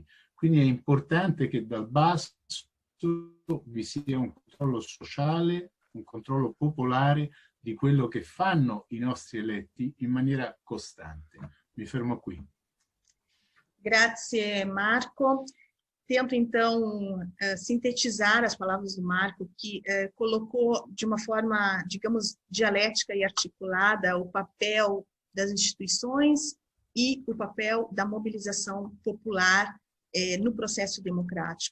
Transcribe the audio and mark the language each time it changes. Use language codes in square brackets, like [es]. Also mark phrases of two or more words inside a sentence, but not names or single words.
[it] Quindi è importante che dal basso vi sia un controllo sociale, un controllo popolare di quello che fanno i nostri eletti in maniera costante. Mi fermo qui. Grazie Marco. [pt] tento, então, sintetizar as palavras do Marco, que colocou de uma forma, digamos, dialética e articulada o papel das instituições e o papel da mobilização popular no processo democrático.